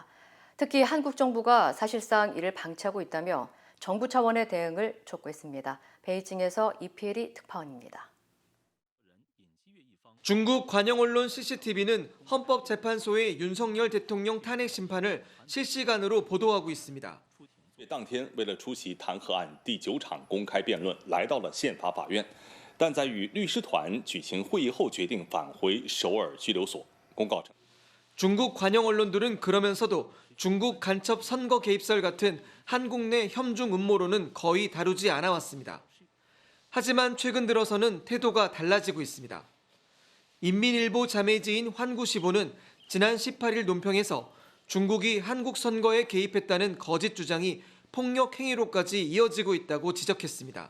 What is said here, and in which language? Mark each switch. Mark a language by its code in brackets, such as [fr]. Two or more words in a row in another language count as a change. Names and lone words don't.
[ko] 특히 한국 정부가 사실상 이를 방치하고 있다며 정부 차원의 대응을 촉구했습니다. 베이징에서 이피엘이 특파원입니다. 중국 관영 언론 CCTV는 헌법재판소의 윤석열 대통령 탄핵 심판을 실시간으로 보도하고 있습니다. [zh] 当天为了出席弹劾案第9场公开辩论来到了宪法法院但在与律师团举行会议后决定返回首尔拘留所公告称 [ko] 중국 관영 언론들은 그러면서도 중국 간첩 선거 개입설 같은 한국 내 협중 음모론은 거의 다루지 않아 왔습니다. 하지만 최근 들어서는 태도가 달라지고 있습니다. 인민일보 자매지인 환구시보는 지난 18일 논평에서 중국이 한국 선거에 개입했다는 거짓 주장이 폭력 행위로까지 이어지고 있다고 지적했습니다.